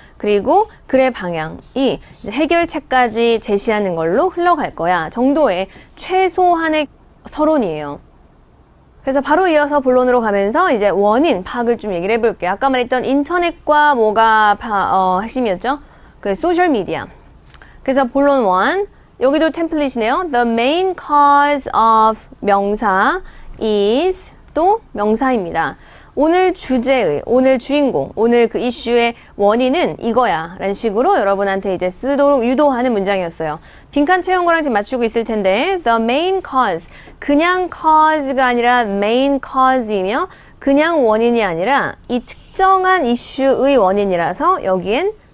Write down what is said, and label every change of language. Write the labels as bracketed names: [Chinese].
[Korean] 그리고 글의 방향이 이제 해결책까지 제시하는 걸로 흘러갈 거야 정도의 최소한의 서론이에요. 그래서 바로 이어서 본론으로 가면서 이제 원인 파악을 좀 얘기를 해볼게요. 아까 말했던 인터넷과 뭐가 핵심이었죠? 그 소셜미디어. 그래서 본론 1, 여기도 템플릿이네요. [English] The main cause of 명사 is [Korean] 또 명사입니다. 오늘 주제의, 오늘 주인공, 오늘 그 이슈의 원인은 이거야 라는 식으로 여러분한테 이제 쓰도록 유도하는 문장이었어요. 빈칸 채운 거랑 지금 맞추고 있을 텐데, [English] the main cause, [Korean] 그냥 cause가 아니라 main cause이며 그냥 원인이 아니라 이 특정한 이슈의 원인이라서 여기엔